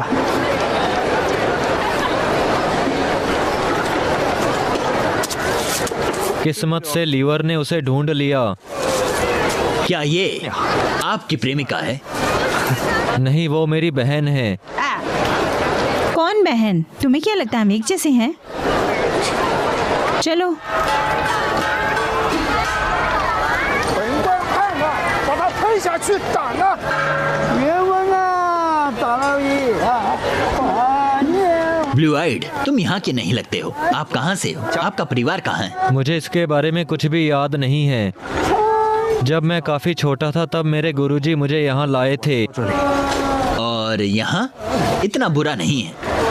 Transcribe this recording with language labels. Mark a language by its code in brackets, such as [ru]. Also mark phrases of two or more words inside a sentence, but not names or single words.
[hi] किस्मत से लीवर ने उसे ढूंढ लिया। क्या ये आपकी प्रेमिका है? नहीं, वो मेरी बहन है। कौन बहन? तुम्हें क्या लगता है हम एक जैसे हैं? चलो। [zh] 本官看了，把他推下去打了。别问啊，大老爷啊， [en] blue eyed, [hi] तुम यहाँ के नहीं लगते हो। आप कहाँ से हो? आपका परिवार कहाँ है? मुझे इसके बारे में कुछ भी याद नहीं है। जब मैं काफी छोटा था तब मेरे गुरुजी मुझे यहाँ लाए थे। और यहाँ इतना बुरा नहीं है।